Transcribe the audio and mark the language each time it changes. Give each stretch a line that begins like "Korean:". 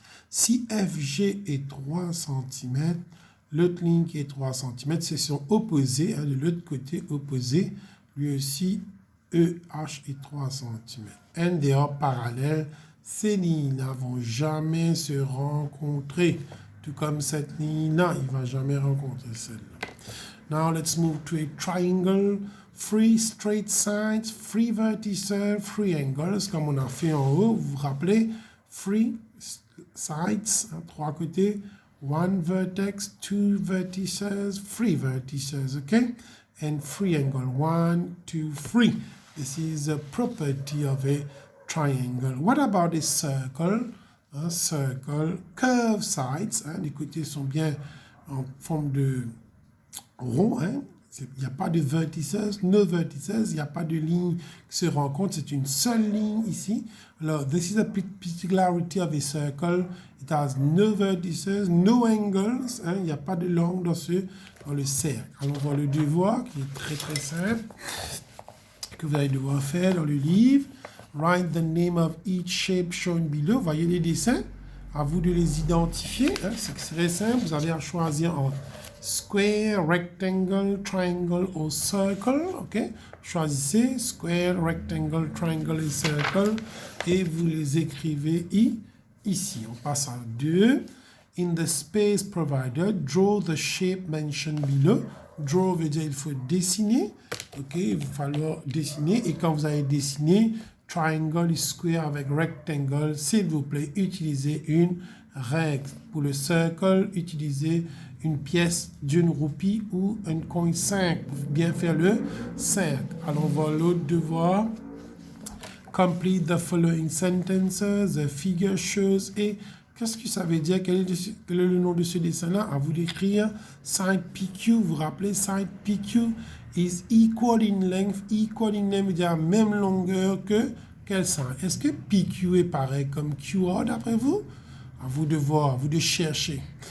French: Si FG est 3 cm, l'autre ligne qui est 3 cm, c'est son opposé, hein, de l'autre côté opposé, lui aussi, EH est 3 cm.
English: And they are
French: parallèles. Ces lignes-là ne vont jamais se rencontrer. Tout comme cette ligne-là, il ne va jamais rencontrer celle-là.
English: Now, let's move to a triangle. 3 straight sides, 3 vertices, 3 angles,
French: comme on a fait en haut. Vous vous rappelez,
English: 3 sides,
French: 3 côtés,
English: 1 vertex, 2 vertices, 3 vertices, okay? And 3 angles, 1, 2, 3. This is a property of a triangle. What about a circle?
French: Un circle, curved sides, hein, les côtés sont bien en forme de rond, hein. Il n'y a pas de vertices,
English: no vertices,
French: il n'y a pas de ligne qui se rencontre, c'est une seule ligne ici.
English: Alors, this is a particularity of a circle. It has no vertices, no angles,
French: hein, il n'y a pas de langue dans le cercle. Allons voir le devoir qui est très très simple, que vous allez devoir faire dans le livre.
English: Write the name of each shape shown below.
French: Voyez les dessins, à vous de les identifier. Hein, c'est très simple, vous avez à choisir entre square, rectangle, triangle ou circle. Ok, choisissez square, rectangle, triangle et circle et vous les écrivez ici. On passe à 2.
English: In the space provided, draw the shape mentioned below.
French: Draw veut dire il faut dessiner. Ok, il va falloir dessiner et quand vous avez dessiné triangle et square avec rectangle, s'il vous plaît, utilisez une règle. Pour le circle, utilisez une pièce d'une roupie ou un coin 5 pour bien faire le 5. Allons voir l'autre devoir.
English: Complete the following sentences. The figure shows.
French: Et qu'est-ce que ça veut dire? Quel est le nom de ce dessin-là? À vous d'écrire.
English: Side PQ,
French: vous vous rappelez,
English: side PQ is equal in length. Equal in length
French: veut dire même longueur que quel side? Est-ce que PQ est pareil comme QR d'après vous? À vous de voir, à vous de chercher.